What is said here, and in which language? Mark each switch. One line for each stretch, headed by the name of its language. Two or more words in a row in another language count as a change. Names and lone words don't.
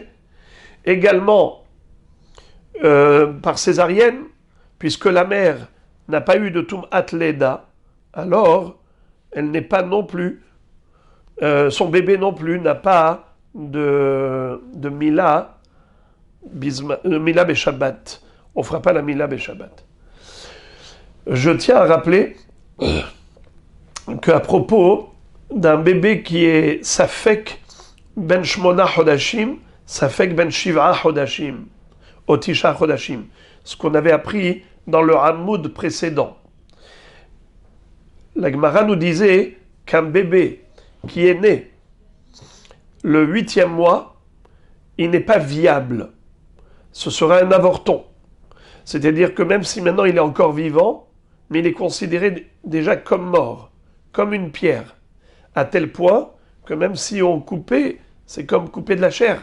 French: Également, par césarienne, puisque la mère n'a pas eu de
Hebrew: טומאת לידה,
French: alors elle n'est pas non plus son bébé non plus n'a pas de Mila,
Hebrew: מילה בשבת.
French: On ne fera pas la
Hebrew: מילה בשבת.
French: Je tiens à rappeler qu'à propos d'un bébé qui est
Hebrew: ספק בן שמונה חדשים ספק בן שבעה חדשים או תשעה חדשים,
French: ce qu'on avait appris dans le Hamoud précédent. La Gemara nous disait qu'un bébé qui est né le 8e mois, il n'est pas viable. Ce sera un avorton. C'est-à-dire que même si maintenant il est encore vivant, mais il est considéré déjà comme mort, comme une pierre, à tel point que même si on coupait, c'est comme couper de la chair.